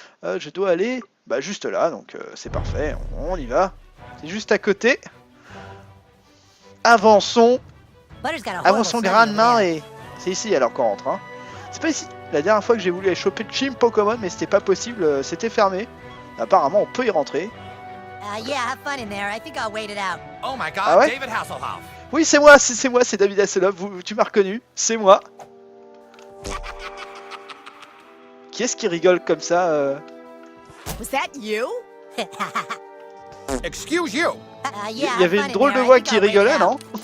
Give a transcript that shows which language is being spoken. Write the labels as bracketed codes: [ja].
[fr] Je dois aller juste là, donc c'est parfait. On y va. C'est juste à côté. Avançons. Avançons grandement et... C'est ici alors qu'on rentre. Hein. C'est pas ici. La dernière fois que j'ai voulu aller choper le Chim Pokémon, mais c'était pas possible, c'était fermé. Apparemment, on peut y rentrer. [en] Yeah, have fun in there. I think I'll wait it out. Oh my god, [fr] Ah ouais? David Hasselhoff. Oui, c'est moi, c'est David Hasselhoff. Tu m'as reconnu, c'est moi. Qui est-ce qui rigole comme ça [en] Was that you? Excuse you. [fr] Il y avait une drôle de voix qui rigolait, non?